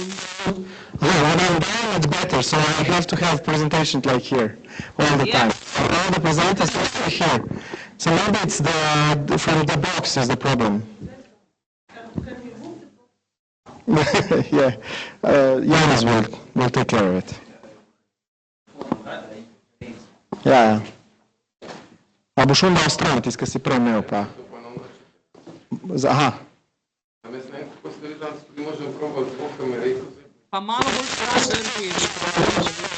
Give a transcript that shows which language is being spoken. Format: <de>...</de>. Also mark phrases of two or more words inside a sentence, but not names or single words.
<en>Yeah, when I'm down, it's better. So I have to have presentation like here all the time. All the presenters have to be here. So maybe it's from the box is the problem. Yeah, Janis will take care of it.</en> <sl>Ja. A boš on dal stran, tisti, ki si prej imel pa. Aha. Pa malo bolj stran drži mikrofon,</sl>